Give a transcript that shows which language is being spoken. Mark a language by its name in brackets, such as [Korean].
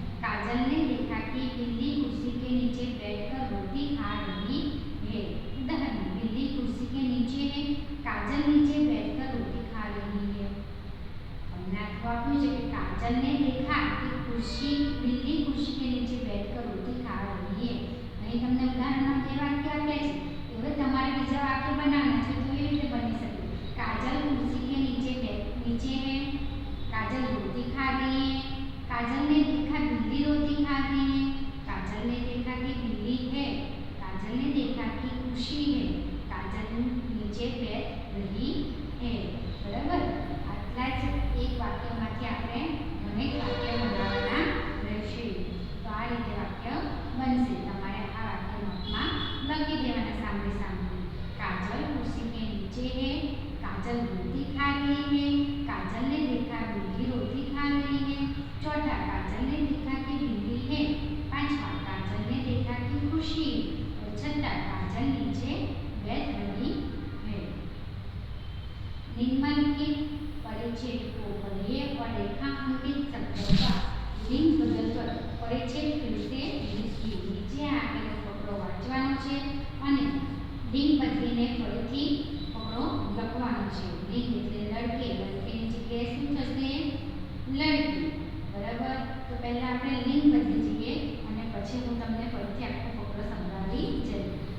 [Hindi] काजल ने देखा कि बिल्ली कुर्सी के नीचे बैठकर रोटी खा रही है. उदाहरण बिल्ली कुर्सी के नीचे है, काजल नीचे बैठकर रोटी खा रही है. [Gujarati] हमने आप्યું છે કે [Hindi] काजल ने देखा कि बिल्ली कुर्सी के नीचे बैठकर रोटी खा रही है. [Gujarati] અહીં તમને ઉદાહરણમાં બે વાક્ય આપ્યા છે. હવે તમારે બીજા વાક્ય બનાવવાના છે. તો એ રીતે બની શકે. [Hindi] काजल कुर्सी के नीचे है, काजल रोटी खा रही है. काजल ने देखा बिल्ली रोटी खा रही है. काजल ने देखा कि बिल्ली है. काजल ने देखा कि कुर्सी है. काजल नीचे बैठ रही है. बराबर. [Gujarati] आटला ज एक वाक्यमांथी આપણે અનેક વાક્ય બનાવવાના રહેશે. તો આ રીતે વાક્ય બનશે. તમારે આ વાક્ય નોટમાં લખી દેવાના સામે સામે. [Hindi] काजल कुर्सी के नीचे है, काजल रोटी खा रही है. काजल ने देखा बिल्ली रोटी खा रही है. चौथा काजल ने देखा कि बिल्ली है. पांचवा काजल ने देखा कि खुशी है. और छठा काजल नीचे बैठ रही है. निम्नलिखित परिच्छेद को पढ़िए और रेखांकित शब्दों का लिंग बदलकर परिच्छेद फिर से लिखिए. [Gujarati] नीचे આપેલો ફકરો વાંચવાનો છે અને લિંગ બદલીને ફરીથી ફકરો લખવાનો છે. લિંગ એટલે લડકે. લડકેની જગ્યાએ શું થશે? લડકી. બરાબર. તો પહેલા આપણે લિંગ બદલી જઈએ અને પછી હું તમને ફરીથી આખો ફકરો સમજાવી જઈશ.